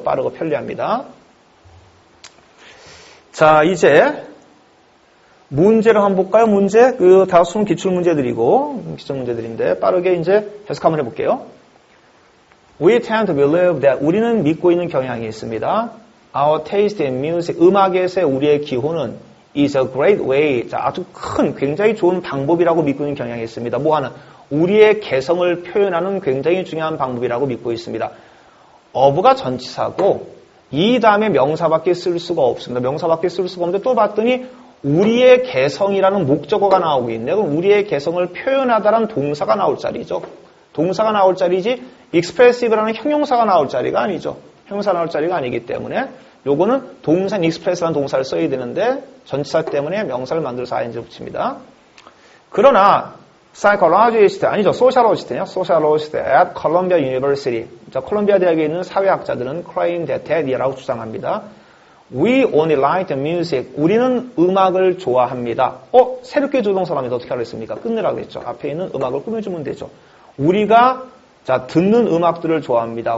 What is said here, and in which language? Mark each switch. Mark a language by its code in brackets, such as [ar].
[ko] 빠르고 편리합니다. 자, 이제 문제를 한번 볼까요? 문제. 그 다수는 기출문제들이고, 기출문제들인데, 빠르게 이제 해석 한번 해볼게요. [en] We tend to believe that [ko] 우리는 믿고 있는 경향이 있습니다. [en] Our taste in music, [ko] 음악에서의 우리의 기호는 [en] is a great way. [ko] 자, 아주 큰, 굉장히 좋은 방법이라고 믿고 있는 경향이 있습니다. 뭐 하는? 우리의 개성을 표현하는 굉장히 중요한 방법이라고 믿고 있습니다. of가 전치사고, 이 다음에 명사밖에 쓸 수가 없습니다. 명사밖에 쓸 수가 없는데 또 봤더니 우리의 개성이라는 목적어가 나오고 있네요. 그럼 우리의 개성을 표현하다라는 동사가 나올 자리죠. 동사가 나올 자리지 expressive라는 형용사가 나올 자리가 아니죠. 형용사가 나올 자리가 아니기 때문에 요거는 동사인 express라는 동사를 써야 되는데 전치사 때문에 명사를 만들어서 ing 붙입니다. 그러나 psychologist 아니죠. [en] sociologist요. sociologist at Columbia University. [ko] 자, 콜롬비아 대학에 있는 사회학자들은 [en] claim that [ko] 이라고 주장합니다. [en] We only like the music. [ko] 우리는 음악을 좋아합니다. 새롭게 조동사라면서 어떻게 하겠습니까? 끝내라고 했죠. 앞에 있는 음악을 꾸며주면 되죠. 우리가 자 듣는 음악들을 좋아합니다.